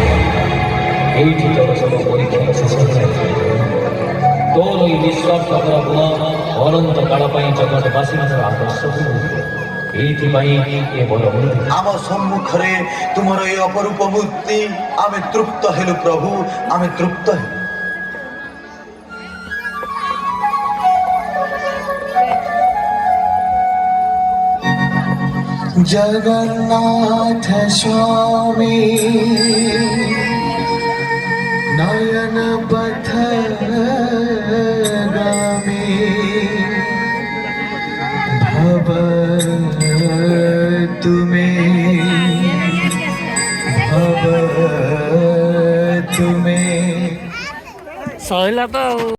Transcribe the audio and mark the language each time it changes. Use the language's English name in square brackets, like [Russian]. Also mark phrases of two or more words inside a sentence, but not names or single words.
[Odia] ଏଇଠି ତୋର ସବୁ ପରୀକ୍ଷା ଶେଷ ହୋଇଯାଇଛି। ତୋର ଏଇ ନିଃସ୍ୱାର୍ଥପର ଗୁଣ ଅନନ୍ତ କାଳ ପାଇଁ ଜଗତବାସୀଙ୍କର ଆଦର୍ଶ ହୋଇବ। ଏଇଥିପାଇଁ ଏ ବର ମିଳିଥିଲା। ଆମ ସମ୍ମୁଖରେ ତୁମର ଏ ଅପରୂପ ମୂର୍ତ୍ତି, ଆମେ ତୃପ୍ତ ହେଲୁ ପ୍ରଭୁ, ଆମେ ତୃପ୍ତ ହେଲୁ। [Sanskrit] জগন্নাথ স্বামী নয়ন পথ গামী, ভব তুমি ভব তুমি। [Odia] ସଇଲା ତ ଆଉ।